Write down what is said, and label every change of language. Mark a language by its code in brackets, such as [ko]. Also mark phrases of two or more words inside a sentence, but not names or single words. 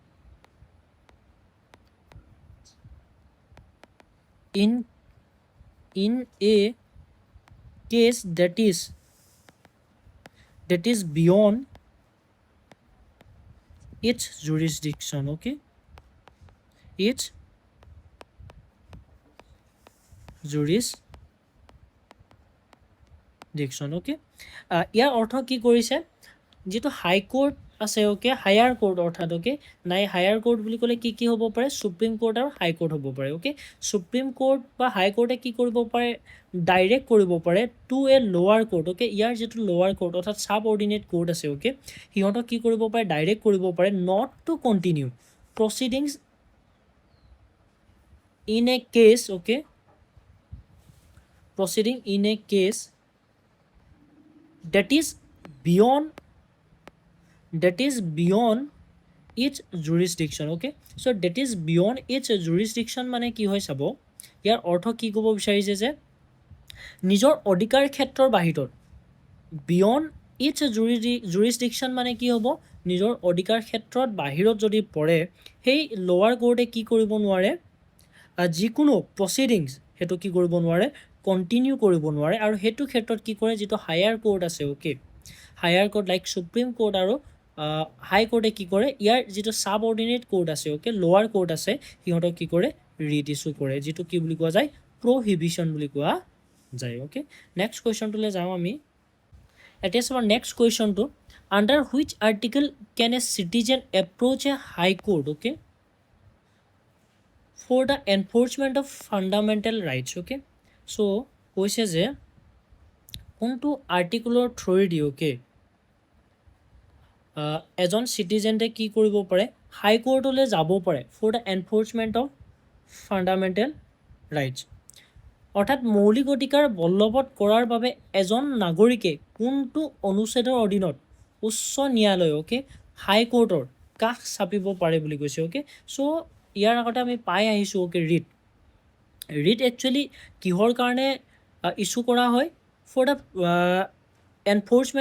[en] in a case that is beyond its jurisdiction okay its jurisdiction okay [as] ইয়াৰ অৰ্থ কি কৰিছে যেটো হাই কোৰ্ট আছে ওকে [en] higher court [as] অৰ্থাৎ ওকে নাই [en] higher court [as] বুলি ক'লে কি কি হ'ব পাৰে সুপ্ৰিম কোৰ্ট আৰু হাই কোৰ্ট হ'ব পাৰে ওকে সুপ্ৰিম কোৰ্ট বা হাই কোৰ্টে কি কৰিব পাৰে ডাইৰেক্ট কৰিব পাৰে [en] to a lower court [as] ওকে ইয়াৰ যেটো [en] lower court [as] অৰ্থাৎ [en] subordinate court [as] আছে ওকে হিহঁতক কি কৰিব পাৰে ডাইৰেক্ট কৰিব পাৰে [en] not to continue proceedings in a case okay proceeding in a case that is beyond its jurisdiction [as] okay so that is [en] beyond its jurisdiction [as] মানে কি হয় চাব ইয়াৰ অৰ্থ কি ক'ব বিচাৰিছে যে নিজৰ অধিকাৰ ক্ষেত্ৰৰ বাহিৰত beyond its jurisdiction মানে কি হ'ব নিজৰ অধিকাৰ ক্ষেত্ৰত বাহিৰত যদি পৰে সেই লোৱাৰ কোৰ্টে কি কৰিব নোৱাৰে যিকোনো প্ৰসিডিংছ হেতু কি কৰিব নোৱাৰে কন্টিনিউ কৰিব নোৱাৰে আৰু হেতু ক্ষেত্ৰত কি কৰে যেটো [en] higher court [as] আছে ওকে [en] higher court [as] লাইক সুপ্ৰিম কোৰ্ট আৰু হাই কোৰ্টে কি কৰে ইয়াৰ যেটো [en] subordinate court [as] আছে ওকে [en] lower court [as] আছে হিহঁতক কি কৰে [en] writ issue [as] কৰে যেটো কি বুলি কোৱা যায় প্ৰহিবিশন বুলি কোৱা যায় ওকে নেক্সট কোৱেশ্চনটোলে যাওঁ আমি এতিয়া আমাৰ [en] next question under which article can a citizen approach a High Court [as] ওকে [en] for the enforcement of fundamental rights okay so [as] কৈছে যে কোনটো আৰ্টিকলৰ থ্ৰুদি ওকে এজন সিটিজেনে কি কৰিব পাৰে হাই কোৰ্টলৈ যাব পাৰে [en] for the enforcement of fundamental rights [as] অৰ্থাৎ মৌলিক অধিকাৰ বলবৎ কৰাৰ বাবে এজন নাগৰিকে কোনটো অনুচ্ছেদৰ অধীনত উচ্চ ন্যায়ালয় ওকে হাই কোৰ্টৰ কাষ চাপিব পাৰে বুলি কৈছে [en] okay so [as] ইয়াৰ আগতে আমি পাই আহিছো ওকে ৰিট একচুয়ালি কিহৰ কাৰণে ইস্যু কৰা হয় [en] for the enforcement